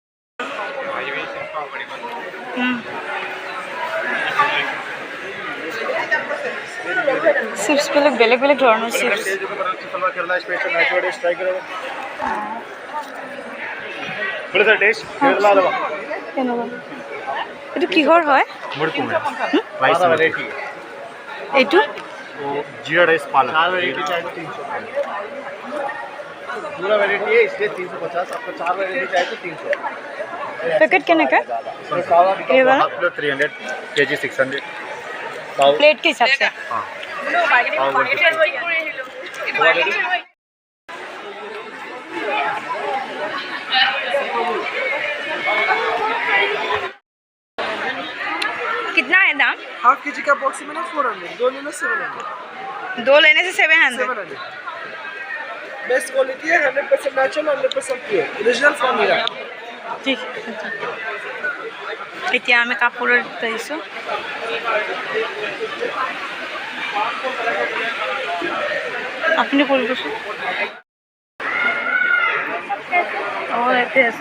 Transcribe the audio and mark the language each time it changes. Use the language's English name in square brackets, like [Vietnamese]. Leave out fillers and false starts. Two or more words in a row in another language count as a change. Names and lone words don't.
[Assamese] চিপছবিলাক বেলেগ বেলেগ ধৰণৰ চিপছ। এইটো কিহৰ হয়? এইটো [Hindi] जीरा राइस पालक पूरा वैरायटी है इसलिए 350। आपको 4 वैरायटी चाहिए तो 300। पैकेट केनेका ये वाला 300 केजी 600 प्लेट के हिसाब से। हाँ कितना है दाम? हाफ के जी का बॉक्स में ना 400, दो लेना 700। दो लेने से 700। बेस्ट क्वालिटी है, 100% नेचुरल, 100% प्योर, ओरिजिनल फ्रॉम ईरान। [Assamese] ঠিক এতিয়া আমি কাপোৰৰ আহিছোঁ। আপুনি কৰিবচোন। অঁ ইয়াতে আছে।